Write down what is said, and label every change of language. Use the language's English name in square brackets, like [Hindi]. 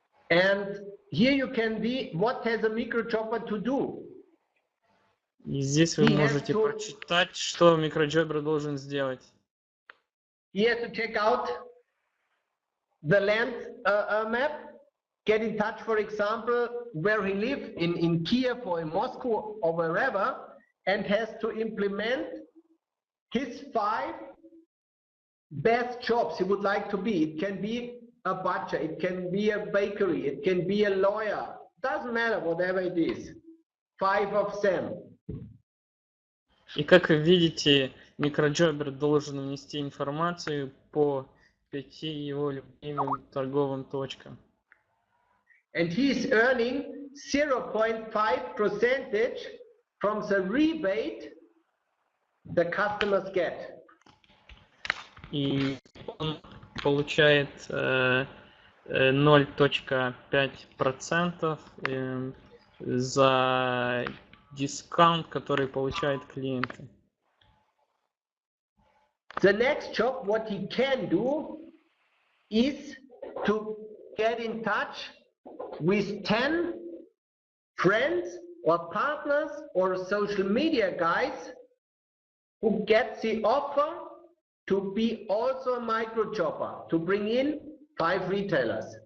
[English] And here you can be, what has a micro chopper to do? [Russian] И здесь вы можете прочитать, что микроджобер должен сделать. [English] He has to check out the land map, get in touch, for example, where he lives, in Kiev or in Moscow or wherever, and has to implement his 5 best jobs he would like to be. It can be a butcher, it can be a bakery, it can be a lawyer. Doesn't matter, whatever it is. 5 of them. [Russian] И как вы видите, микроджобер должен внести информацию по 5 его любимым торговым точкам. [English] And he is earning 0.5% from the rebate the customers get. [Russian] И он получает 0.5% за дискаунт, который получают клиенты. [English] The next job, what he can do is to get in touch with 10 friends or partners or social media guys who get the offer to be also a micro chopper, to bring in 5 retailers.